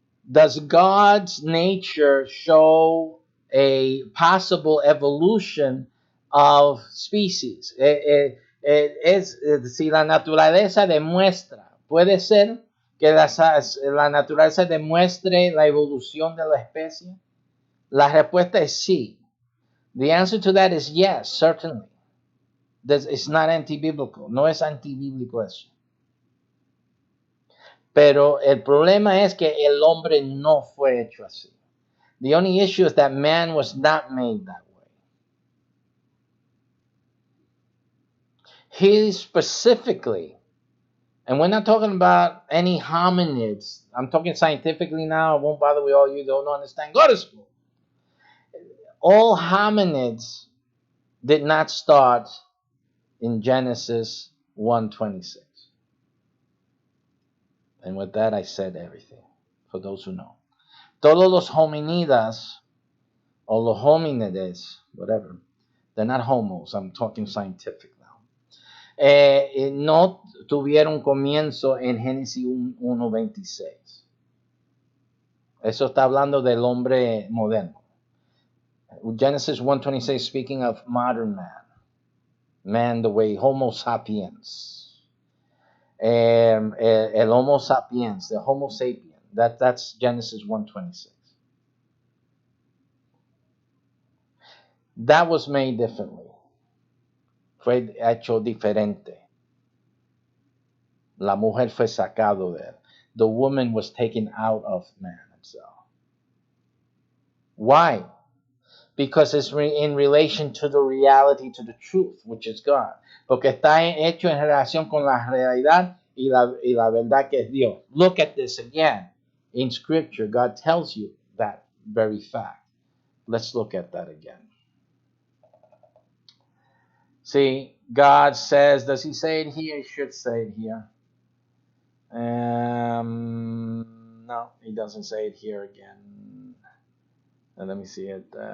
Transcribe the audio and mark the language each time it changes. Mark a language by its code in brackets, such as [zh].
[en] Does God's nature show a possible evolution of species? [es] Si la naturaleza demuestra, puede ser que la naturaleza demuestre la evolución de la especie. La respuesta es sí. [en] The answer to that is yes, certainly. It's not anti-biblical. [es] No es anti-bíblico eso. Pero el problema es que el hombre no fue hecho así. [en] The only issue is that man was not made that way. He specifically, and we're not talking about any hominids. I'm talking scientifically now. I won't bother with all you who don't understand. Go to school. All hominids did not start in Genesis 1:26. And with that, I said everything, for those who know. [es] Todos los hominidas, [en] or [es] los hominides, [en] whatever, they're not homos. I'm talking scientific now. [es] No tuvieron comienzo en Génesis 1:26. Eso está hablando del hombre moderno. [en] Genesis 1:26, speaking of modern man. Man the way, Homo sapiens. [es] El Homo sapiens, the Homo sapien. [en] That's Genesis 1:26. That was made differently. [es] Fue hecho diferente. La mujer fue sacado de él. [en] The woman was taken out of man himself. Why? Because it's in relation to the reality, to the truth, which is God. [es] Porque está hecho en relación con la realidad y la verdad que es Dios. [en] Look at this again. In Scripture, God tells you that very fact. Let's look at that again. See, God says, does he say it here? He should say it here. No, he doesn't say it here again. Let me see it.